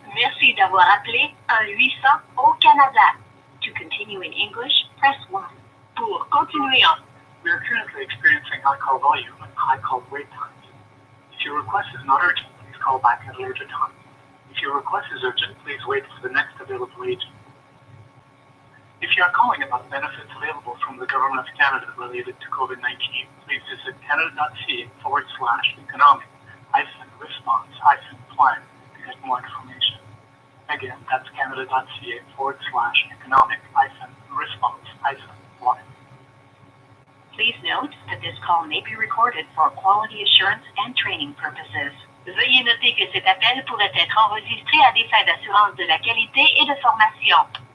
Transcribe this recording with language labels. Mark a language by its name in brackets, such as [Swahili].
[French] Merci d'avoir appelé 1-800-0'Canada. [English] To continue in English, press 1. [French] Pour continuer en... [English] We are currently experiencing high call volume and high call wait times. If your request is not urgent, please call back at a later time. If your request is urgent, please wait for the next available agent. If you are calling about benefits available from the Government of Canada related to COVID-19, please visit canada.ca/economic-response-plan to get more information. Again, that's canada.ca/economic-response-plan. Please note that this call may be recorded for quality assurance and training purposes. [French] Veuillez noter que cet appel pourrait être enregistré à des fins d'assurance de la qualité et de formation.